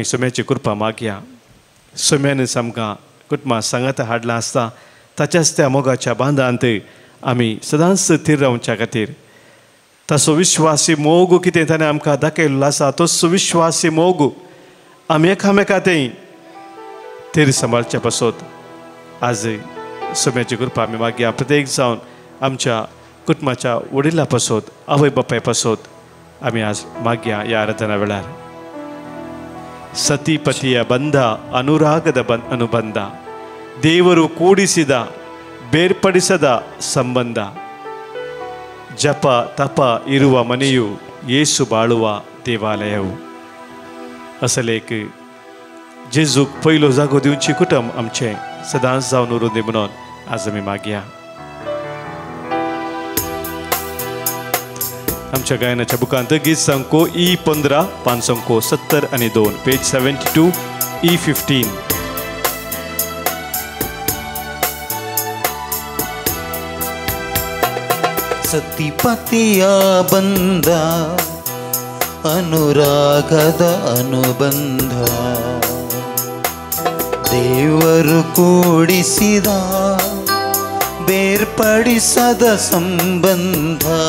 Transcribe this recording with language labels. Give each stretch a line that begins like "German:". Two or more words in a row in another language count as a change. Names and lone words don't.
Konkani: सोम्याची कृपा मागया सोम्यानच आमकां कुटुंबां सांगात हाडलां आसता ताच्याच त्या मोगाच्या बांदांत आमी सदांच स्थिर रावच्या खातीर ताचो विश्वासी मोग कितें ताणें आमकां दाखयल्लो आसा तोच विश्वासी मोग आमी एकामेकांतय थीर सांबाळचे पासत आज सोम्याची कृपा आमी मागया प्रत्येक जावन आमच्या कुटुंबाच्या वडिलां पासत आवय बापाय पासत आमी आज मागया ह्या आराधना वेळार
Kannada: ಸತಿಪತಿಯ ಬಂಧ ಅನುರಾಗದ ಅನುಬಂಧ ದೇವರು ಕೂಡಿಸಿದ ಬೇರ್ಪಡಿಸದ ಸಂಬಂಧ ಜಪ ತಪ ಇರುವ ಮನೆಯು ಯೇಸು ಬಾಳುವ ದೇವಾಲಯವು
Konkani: असलेक जेजूक पयलो जागो दिवची कुटुंब आमचें सदांच जावन उरूं दी म्हणून आज आमी मागया आमच्या गायनाच्या बुकांत गीत संको E15 5 70 आणि 2 पेज 72 E15.
Kannada: ಸತಿಪತಿಯ ಬಂಧ ಅನುರಾಗದ ಅನುಬಂಧ ದೇವರು ಕೂಡಿಸಿದ ಬೇರ್ಪಡಿಸದ ಸಂಬಂಧ